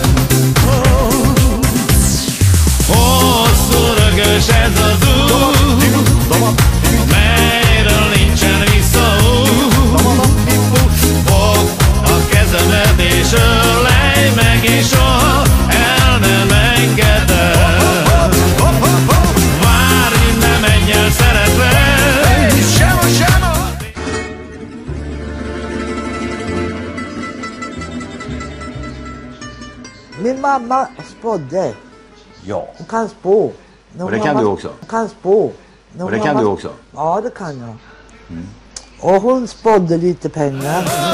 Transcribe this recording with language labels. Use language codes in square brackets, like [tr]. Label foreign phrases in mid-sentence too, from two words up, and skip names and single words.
[hu] Hosszú rögös ez az út, melyről nincsen visszaút. Fogd a kezemet és ölej meg, és soha el nem engedem. Várj, ne menj el, szeretlek. [sv] Min mamma spådde. Ja. Hon kan spå. Och det kan du också? Hon kan spå. Och det kan du också? Ja, det kan jag. Och hon spådde lite pengar.